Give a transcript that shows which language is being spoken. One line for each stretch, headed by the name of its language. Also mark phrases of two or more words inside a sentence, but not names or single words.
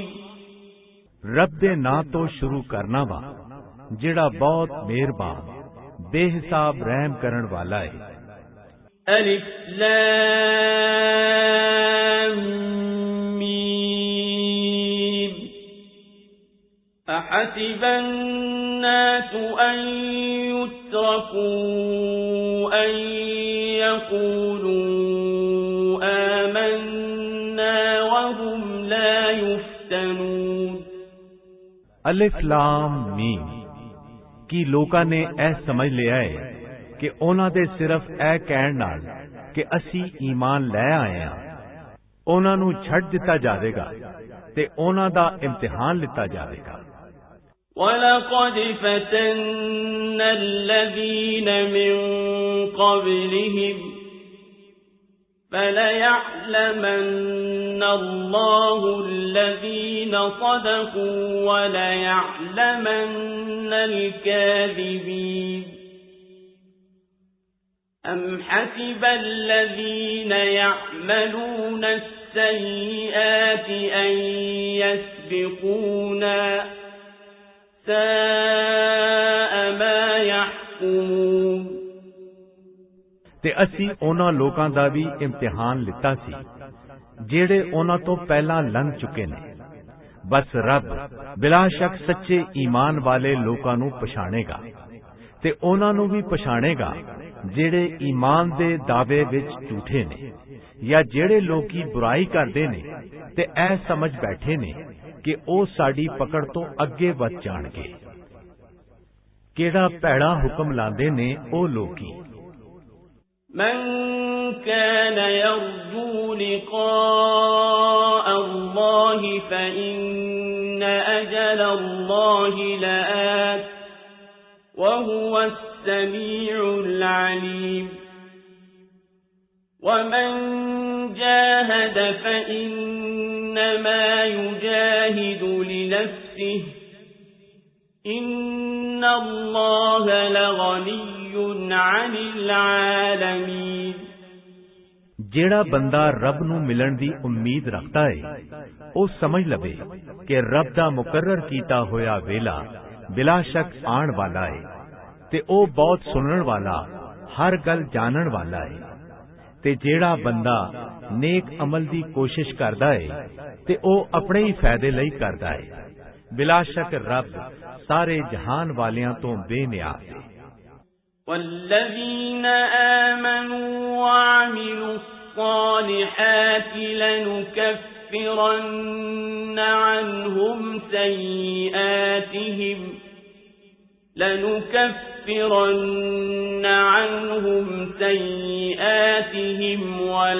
Punjabi: ਰੱਬ ਦੇ ਨਾਂ ਤੋਂ ਸ਼ੁਰੂ ਕਰਨਾ ਵਾ ਜਿਹੜਾ ਬਹੁਤ ਮਿਹਰਬਾਨ ਬੇਹਿਸਾਬ ਰਹਿਮ ਕਰਨ ਵਾਲਾ ਹੈ।
Arabic: ألف لام ميم. أحسب الناس أن يتركوا أن يقولوا آمنا وهم لا يفتنون। ألف لام ميم.
Punjabi: ਕੀ ਲੋਕਾਂ ਨੇ ਇਹ ਸਮਝ ਲਿਆ ਹੈ ਕਿ ਉਹਨਾਂ ਦੇ ਸਿਰਫ ਇਹ ਕਹਿਣ ਨਾਲ ਕਿ ਅਸੀਂ ਈਮਾਨ ਲੈ ਆਏ ਹਾਂ ਉਹਨਾਂ ਨੂੰ ਛੱਡ ਦਿੱਤਾ ਜਾਵੇਗਾ ਤੇ ਉਹਨਾਂ ਦਾ ਇਮਤਿਹਾਨ ਲਿੱਤਾ ਜਾਵੇਗਾ।
Arabic: وَلَقَدْ فَتَنَّا الَّذِينَ مِن قَبْلِهِمْ فَلَيَعْلَمَنَّ اللَّهُ الَّذِينَ صَدَقُوا وَلَيَعْلَمَنَّ الْكَاذِبِينَ أَمْ حَسِبَ الَّذِينَ يَعْمَلُونَ السَّيِّئَاتِ أَن يَسْبِقُونَا سَاءَ مَا يَحْكُمُونَ۔
Punjabi: ਤੇ ਅਸੀਂ ਉਹਨਾਂ ਲੋਕਾਂ ਦਾ ਵੀ ਇਮਤਿਹਾਨ ਲਿੱਤਾ ਸੀ ਜਿਹੜੇ ਉਹਨਾਂ ਤੋਂ ਪਹਿਲਾਂ ਲੰਘ ਚੁੱਕੇ ਨੇ। ਬਸ ਰੱਬ ਬਿਲਾ ਸ਼ੱਕ ਸੱਚੇ ਈਮਾਨ ਵਾਲੇ ਲੋਕਾਂ ਨੂੰ ਪਛਾਣੇਗਾ ਤੇ ਉਹਨਾਂ ਨੂੰ ਵੀ ਪਛਾਣੇਗਾ ਜਿਹੜੇ ਈਮਾਨ ਦੇ ਦਾਅਵੇ ਵਿੱਚ ਝੂਠੇ ਨੇ ਜਾਂ ਜਿਹੜੇ ਲੋਕੀ ਬੁਰਾਈ ਕਰਦੇ ਨੇ ਤੇ ਇਹ ਸਮਝ ਬੈਠੇ ਨੇ ਕਿ ਉਹ ਸਾਡੀ ਪਕੜ ਤੋਂ ਅੱਗੇ ਵੱਧ ਜਾਣਗੇ। ਕਿਹੜਾ ਭੈੜਾ ਹੁਕਮ ਲਾਉਂਦੇ ਨੇ ਉਹ ਲੋਕੀ।
Arabic: من كان يرجو لقاء الله فإن أجل الله لآت وهو السميع العليم ومن جاهد فإنما يجاهد لنفسه إن الله لغني عن العالمين۔
Punjabi: ਜਿਹੜਾ ਬੰਦਾ ਰੱਬ ਨੂੰ ਮਿਲਣ ਦੀ ਉਮੀਦ ਰੱਖਦਾ ਹੈ ਉਹ ਸਮਝ ਲਵੇ ਕਿ ਰੱਬ ਦਾ ਮੁਕਰਰ ਕੀਤਾ ਹੋਇਆ ਵੇਲਾ ਬਿਲਾ ਸ਼ੱਕ ਆਉਣ ਵਾਲਾ ਹੈ ਤੇ ਉਹ ਬਹੁਤ ਸੁਣਨ ਵਾਲਾ ਹਰ ਗੱਲ ਜਾਣਨ ਵਾਲਾ ਹੈ। ਤੇ ਜਿਹੜਾ ਬੰਦਾ ਨੇਕ ਅਮਲ ਦੀ ਕੋਸ਼ਿਸ਼ ਕਰਦਾ ਹੈ ਤੇ ਉਹ ਆਪਣੇ ਹੀ ਫਾਇਦੇ ਲਈ ਕਰਦਾ ਹੈ। ਬਿਲਾ ਸ਼ੱਕ ਰੱਬ ਸਾਰੇ ਜਹਾਨ ਵਾਲਿਆਂ ਤੋਂ ਬੇਨਿਆਜ਼ ਹੈ।
Arabic: والذين آمنوا وعملوا الصالحات لنكفرن عنهم سيئاتهم لنكفرن عنهم سيئاتهم